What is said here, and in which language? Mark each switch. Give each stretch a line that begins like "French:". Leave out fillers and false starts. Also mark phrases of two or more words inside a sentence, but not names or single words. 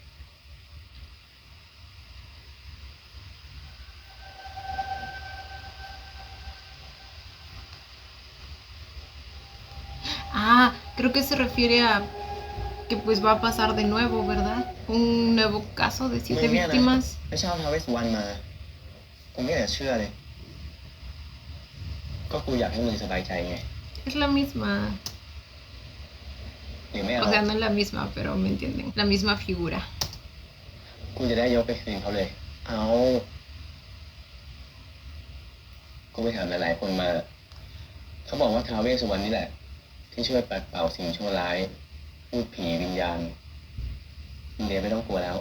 Spanish: Ah, creo que se refiere a que pues va a pasar de nuevo, ¿verdad? Un nuevo caso de 7
Thai: มึงเนี่ยนะ
Spanish: víctimas.
Thai: ไม่เช่าท้าวเวสสุวรรณมากูไม่อยากจะเชื่อเลย ก็กูอยากให้มึงสบายใจไง
Spanish: Es la misma.
Thai: หรือไม่เอา
Spanish: O sea, no es la misma, pero me entienden. La misma figura.
Thai: กูจะได้ยกไปคืนเขาเลย เอากูไปถามหลายๆคนมา เขาบอกว่าท้าวเวสสุวรรณนี่แหละ ที่ช่วยปัดเป่าสิ่งชั่วร้ายพูดผีวิญญาณมึงเดย์ไม่ต้องกลัวแล้ว